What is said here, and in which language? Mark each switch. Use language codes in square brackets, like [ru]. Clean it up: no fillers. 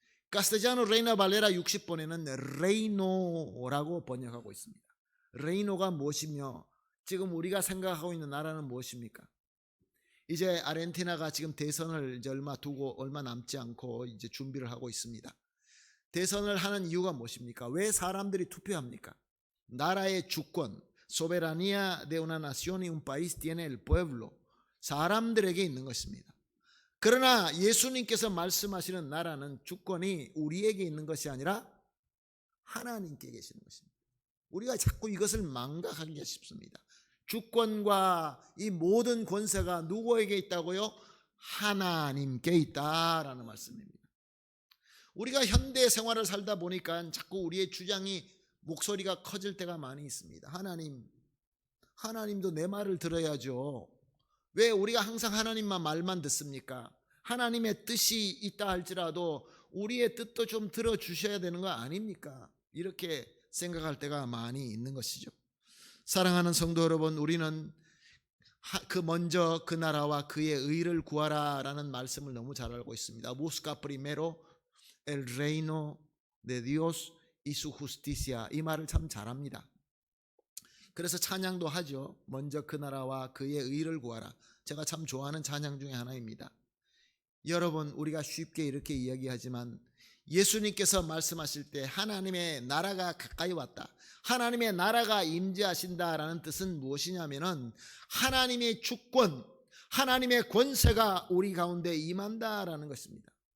[ko] 카스텔자노 레이나 발레라 60번에는 레이노라고 번역하고 있습니다. 레이노가 무엇이며 지금 우리가 생각하고 있는 나라는 무엇입니까? 이제 아르헨티나가 지금 대선을 이제 얼마 남지 않고 이제 준비를 하고 있습니다. 대선을 하는 이유가 무엇입니까? 왜 사람들이 투표합니까? 나라의 주권, [es] soberanía de una nación y un país tiene el pueblo, [ko] 사람들에게 있는 것입니다. 그러나 예수님께서 말씀하시는 나라는 주권이 우리에게 있는 것이 아니라 하나님께 계시는 것입니다. 우리가 자꾸 이것을 망각하기가 쉽습니다. 주권과 이 모든 권세가 누구에게 있다고요? 하나님께 있다라는 말씀입니다. 우리가 현대 생활을 살다 보니까 자꾸 우리의 주장이 목소리가 커질 때가 많이 있습니다. 하나님도 내 말을 들어야죠. 왜 우리가 항상 하나님만 말만 듣습니까? 하나님의 뜻이 있다 할지라도 우리의 뜻도 좀 들어주셔야 되는 거 아닙니까? 이렇게 생각할 때가 많이 있는 것이죠. 사랑하는 성도 여러분, 우리는 먼저 그 나라와 그의 의를 구하라라는 말씀을 너무 잘 알고 있습니다. [es] Busca primero el reino de Dios y su justicia. [ko] 이 말을 참 잘합니다. 그래서 찬양도 하죠. 먼저 그 나라와 그의 의를 구하라. 제가 참 좋아하는 찬양 중에 하나입니다. 여러분, 우리가 쉽게 이렇게 이야기하지만 예수님께서 말씀하실 때 하나님의 나라가 가까이 왔다, 하나님의 나라가 임재하신다라는 뜻은 무엇이냐면은 하나님의 주권, 하나님의 권세가 우리 가운데 임한다라는 것입니다.